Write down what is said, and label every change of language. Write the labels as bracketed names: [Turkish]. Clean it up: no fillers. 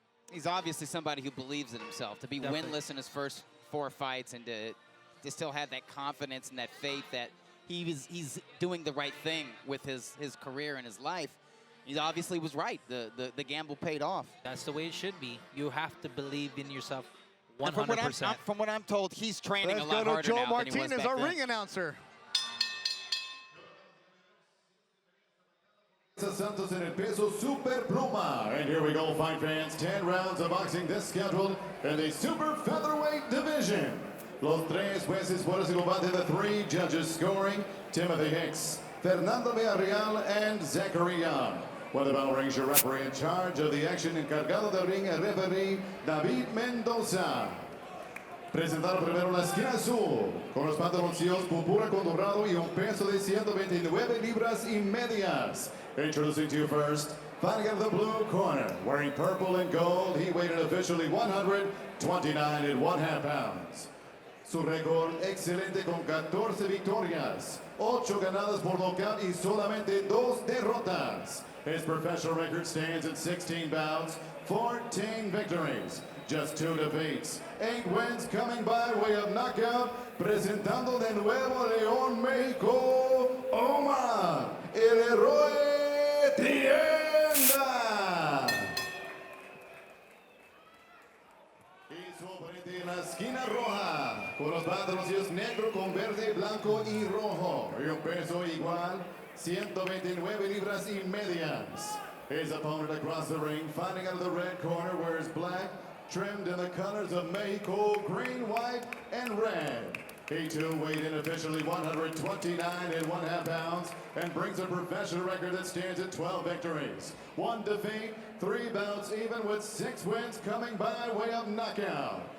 [English] He's obviously somebody who believes in himself. To be winless in his first 4 fights and to still have that confidence and that faith that he's doing the right thing with his career and his life. He obviously was right. The gamble paid off. That's the way it should be. You have to believe in yourself 100%. From what I'm told, he's training a lot harder now than he was back then. Let's go to Joe Martinez, our ring announcer. [Spanish] Santos en el peso super pluma. [English] And here we go, fight fans. 10 rounds of boxing this scheduled in the super featherweight division. [Spanish] Los tres jueces por ese combate, [English] the 3 judges scoring, [Spanish] Timothy Hicks, Fernando Villarreal, and Zachary Young. [English] Well, the bell rings, your referee in charge of the action, [Spanish] encargado del ring, el referee [English] David Mendoza. [Spanish] Presentado primero en la esquina azul, con los pantaloncillos púrpura con dorado y un peso de 129 libras y medias. [English] Introducing to you first, fighting out of the blue corner, wearing purple and gold, he weighed in officially 129.5 pounds. [Spanish] Su récord excelente con 14 victorias, 8 ganadas por nocaut y solamente 2 derrotas. [English] His professional record stands at 16 bouts, 14 victories, just 2 defeats, 8 wins coming by way of knockout. [Spanish] Presentando de Nuevo León, México, Omar El Héroe Tienda. Y su oponente en la esquina roja, con los pantalones negro con verde, blanco y rojo. Y un peso igual, 129 libras y medias. [English] His opponent across the ring, fighting out of the red corner, wears black, trimmed in the colors of Mexico, green, white, and red. He too weighed in officially 129.5 pounds and brings a professional record that stands at 12 victories, 1 defeat, 3 bouts, even with 6 wins coming by way of knockout.